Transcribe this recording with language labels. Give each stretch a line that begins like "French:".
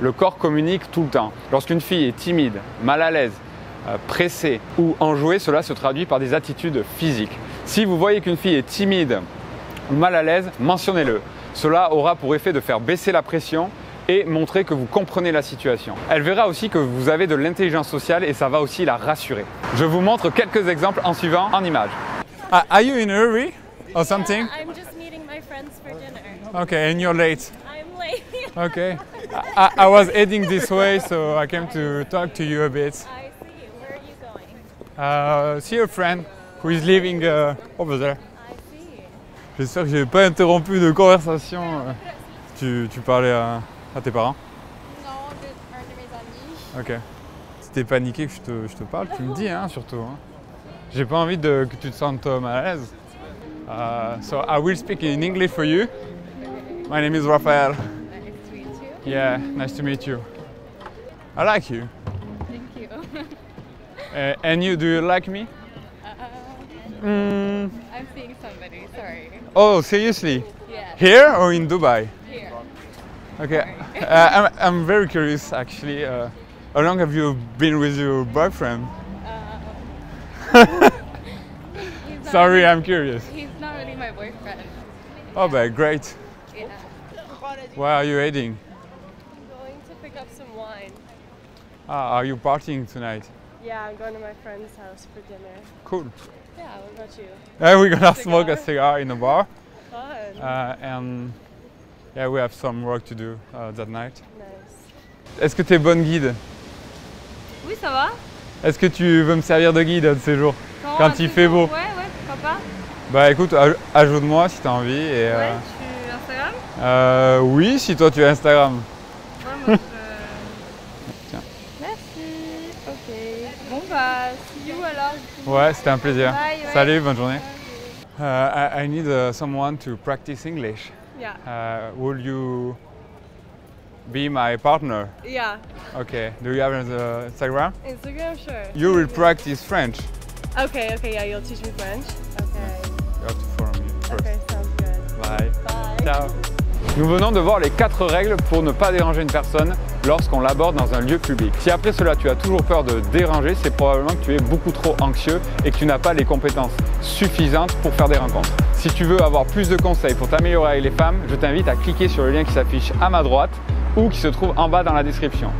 French: Le corps communique tout le temps. Lorsqu'une fille est timide, mal à l'aise, pressée ou enjouée, cela se traduit par des attitudes physiques. Si vous voyez qu'une fille est timide ou mal à l'aise, mentionnez-le. Cela aura pour effet de faire baisser la pression et montrer que vous comprenez la situation. Elle verra aussi que vous avez de l'intelligence sociale et ça va aussi la rassurer. Je vous montre quelques exemples en suivant en images.
English: Are you in a hurry or something? I'm just meeting my friends for dinner. Okay, and you're late. I'm late. Okay. I was heading this way, so I came to talk to you a bit. I see. Where are you going? See a friend who is living over there. I see.
French: J'espère que je n'ai pas interrompu de conversation. Tu parlais à tes parents? Non, un de mes amis. Ok. Si t'es paniqué que je te parle, tu me dis hein, surtout. Hein. J'ai pas envie que tu te sentes mal à l'aise.
English: So I will speak in English for you. My name is Raphael. Nice to meet you. Yeah, nice to meet you. I like you. Thank you. And you, do you like me? I'm seeing somebody, sorry. Oh, seriously? Yeah, Here or in Dubai? here. Okay. I'm very curious actually. How long have you been with your boyfriend? Sorry, I'm curious. He's not really my boyfriend. Oh, but great. Yeah. Where are you heading? I'm going to pick up some wine. Are you partying tonight? Yeah, I'm going to my friend's house for dinner. Cool. Yeah, what about you? We're gonna smoke a Cigar? cigar in a bar, Fun. and yeah, we have some work to do that night. Nice.
French: Est-ce que tu es bonne guide? Oui, ça va. Est-ce que tu veux me servir de guide de ces jours? Quand un il peu fait tôt. beau. Ouais, pourquoi pas. Bah écoute, ajoute-moi si tu as envie. Et, Ouais, tu Instagram? oui, si toi tu as Instagram. Ouais, moi je... Tiens. Merci. Ok. Bon bah,
English: see you
French: alors. Ouais, c'était un plaisir.
English: Bye, bye.
French: Salut, bonne journée.
English: I need someone to practice English. Yeah. Will you be my partner? Yeah. Okay. Do you have Instagram? Instagram, sure. You will practice French. Okay, yeah, you'll teach me French. Okay. You have to follow me first. Okay, sounds good. Bye. Bye. Ciao.
French: Nous venons de voir les 4 règles pour ne pas déranger une personne lorsqu'on l'aborde dans un lieu public. Si après cela tu as toujours peur de déranger, c'est probablement que tu es beaucoup trop anxieux et que tu n'as pas les compétences suffisantes pour faire des rencontres. Si tu veux avoir plus de conseils pour t'améliorer avec les femmes, je t'invite à cliquer sur le lien qui s'affiche à ma droite ou qui se trouve en bas dans la description.